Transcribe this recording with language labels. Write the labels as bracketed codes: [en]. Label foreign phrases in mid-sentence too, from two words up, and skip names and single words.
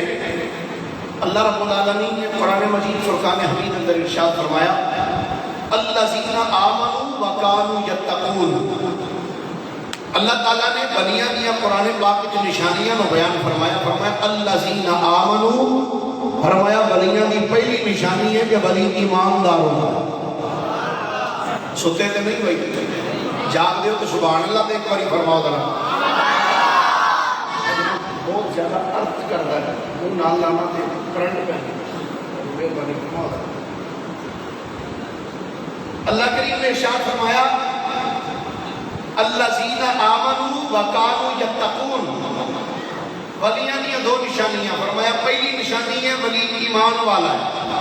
[pa] اللہ رب العالمین نے قرآن مجید فرقان حمید اندر ارشاد فرمایا [ar] الذین آمنوا وکانوا یتقون۔ [pa] اللہ تعالیٰ نے ولیاں دیا قرآن پاک کی نشانیاں میں بیان فرمایا [ar] الذین آمنوا، [pa] فرمایا ولیاں دی پہلی نشانی ہے کہ ولی ایماندار ہوگا۔ ستے تے نہیں بھائی، جاگ دیو تو سبحان اللہ تے ایک باری فرماؤ ذرا۔ بہت زیادہ ارتھ کرتا ہے وہ نال لانا تے کرنٹ پہ ایک باری فرماؤ ذرا۔ اللہ کریم نے ارشاد فرمایا [ar] الذین آمنوا وکانوا یتقون۔ [pa] ولیاں دی دو نشانیاں فرمایا پہلی نشانی ہے ولی ایمان والا ہے۔